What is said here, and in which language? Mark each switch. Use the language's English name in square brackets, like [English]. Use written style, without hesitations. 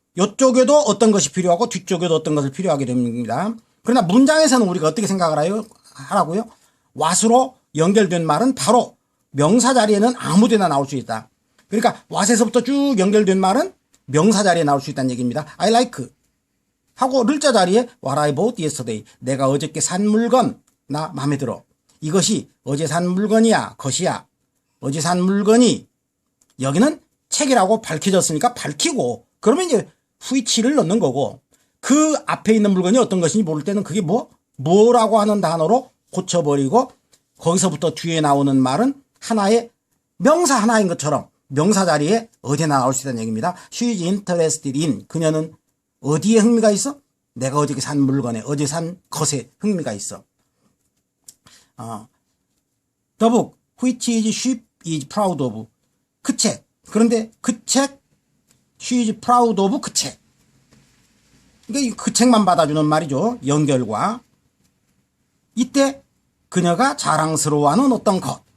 [Korean] 이쪽에도 어떤 것이 필요하고 뒤쪽에도 어떤 것을 필요하게 됩니다. 그러나 문장에서는 우리가 어떻게 생각을 하라고요? what으로 연결된 말은 바로 명사 자리에는 아무데나 나올 수 있다. 그러니까 what에서부터 쭉 연결된 말은 명사 자리에 나올 수 있다는 얘기입니다. [English] I like [Korean] 하고 를자 자리에 [English] what I bought yesterday. [Korean] 내가 어저께 산 물건 나 마음에 들어. 이것이 어제 산 물건이야. 것이야. 어제 산 물건이 여기는 책이라고 밝혀졌으니까 밝히고 그러면 이제 which를 넣는 거고 그 앞에 있는 물건이 어떤 것인지 모를 때는 그게 뭐라고 하는 단어로 고쳐버리고 거기서부터 뒤에 나오는 말은 하나의 명사 하나인 것처럼 명사 자리에 어디나 나올 수 있다는 얘기입니다. [English] She is interested in. [Korean] 그녀는 어디에 흥미가 있어? 내가 어저께 산 물건에 어제 산 것에 흥미가 있어. [English] The book which is she is proud of. [Korean] 그 책. 그런데 그 책 [English] she is proud of [Korean] 그 책. 그러니까 그 책만 받아주는 말이죠. 연결과. 이때 그녀가 자랑스러워하는 어떤 것.